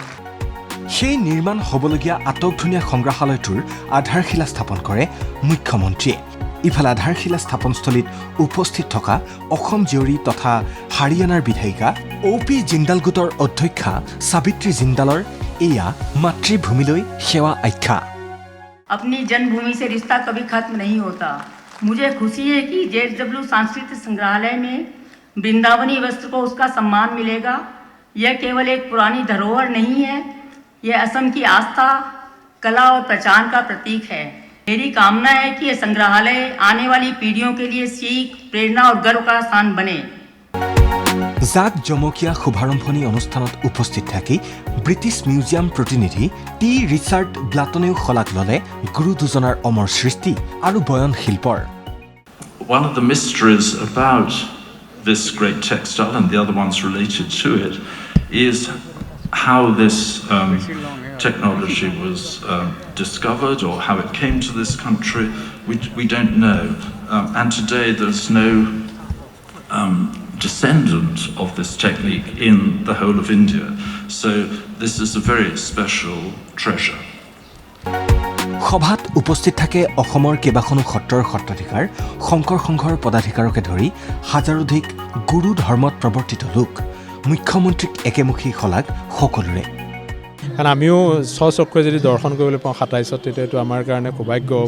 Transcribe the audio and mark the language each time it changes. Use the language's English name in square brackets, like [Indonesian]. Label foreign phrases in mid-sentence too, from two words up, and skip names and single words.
[Assamese] সেই নিৰ্মাণ হ'বলগীয়া আটকধুনীয়া সংগ্ৰহালয়টোৰ আধাৰশিলা স্থাপন কৰে মুখ্যমন্ত্ৰীয়ে। ইফালে আধাৰশিলা স্থাপনস্থলীত উপস্থিত থকা অসম জীয়ৰী তথা হাৰিয়ানাৰ বিধায়িকা OP জিন্দাল গোটৰ অধ্যক্ষা সাবিত্ৰী জিন্দালৰ এয়া মাতৃভূমিলৈ সেৱা আখ্যা। [Hindi] अपनी जन्मभूमि से रिश्ता कभी खत्म नहीं होता। मुझे खुशी है कि JSW सांस्कृतिक संग्रहालय में वृंदावनी वस्त्र को उसका सम्मान मिलेगा। यह केवल एक पुरानी धरोहर नहीं है, यह असम की आस्था, कला और पहचान का प्रतीक है। मेरी कामना है कि यह संग्रहालय आने वाली पीढ़ियों के लिए सीख, प्रेरणा और गर्व का स्थान बने। [Assamese] জাক জমকীয়া শুভাৰম্ভণি অনুষ্ঠানত উপস্থিত থাকি ব্ৰিটিছ মিউজিয়াম প্ৰতিনিধি টি ৰিচাৰ্ড ব্লাটনেও শলাগ ল'লে গুৰু দুজনাৰ অমৰ সৃষ্টি আৰু বয়ন শিল্পৰ। [English] One of the mysteries about this great textile and the other ones related to it is how this technology was discovered or how it came to this country. We don't know. And today there's no descendant of this technique in the whole of India. So this is a very special treasure. [Assamese] সভাত উপস্থিত থাকে অসমৰ কেইবাখনো সত্ৰৰ সত্ৰাধিকাৰ, শংকৰ সংঘৰ পদাধিকাৰকে ধৰি হাজাৰোধিক গুৰু ধৰ্মত প্ৰৱৰ্তিত লোক। মুখ্যমন্ত্ৰীক একেমুখী শলাগ সকলোৰে। কাৰণ আমিও স্বচক্ষুৰে যদি দৰ্শন কৰিবলৈ পাওঁ 27ত, তেতিয়া এইটো আমাৰ কাৰণে সৌভাগ্য হ'ব।